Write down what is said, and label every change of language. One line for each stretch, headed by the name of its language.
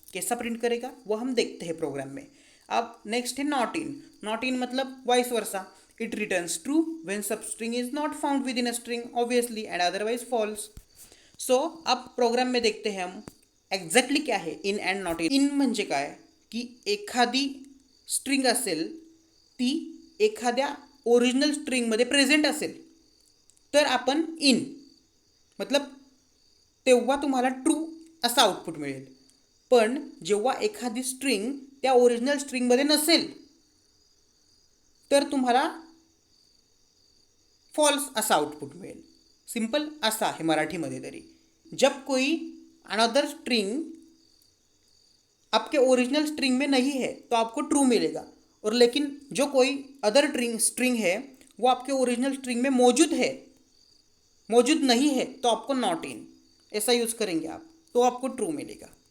Hindi: कैसा प्रिंट करेगा वो हम देखते हैं प्रोग्राम में। अब नेक्स्ट है नॉट इन। नॉट इन मतलब
English: Vice versa, it returns true when substring is not found within a string obviously and otherwise false.
Hindi: सो अब प्रोग्राम में देखते हैं हम एक्झॅक्टली
Marathi: क्या आहे
Hindi: इन अँड नॉट इन.
Marathi: In म्हणजे काय की एखादी स्ट्रिंग असेल ती एखाद्या ओरिजिनल स्ट्रिंगमध्ये प्रेझेंट असेल तर आपण इन मतलब तेव्हा तुम्हाला ट्रू असं आउटपुट मिळेल. पण जेव्हा एखादी स्ट्रिंग त्या ओरिजिनल स्ट्रिंगमध्ये नसेल तर तुम्हाला फॉल्स असा आउटपुट मिळेल. सिंपल असा आहे मराठीमध्ये तरी.
Hindi: जब कोई अनदर स्ट्रिंग आपके ओरिजिनल स्ट्रिंग में नहीं है तो आपको ट्रू मिलेगा, और लेकिन जो कोई अदर स्ट्रिंग है वो आपके ओरिजिनल स्ट्रिंग में मौजूद नहीं है तो आपको नॉट इन ऐसा यूज़ करेंगे आप तो आपको ट्रू मिलेगा.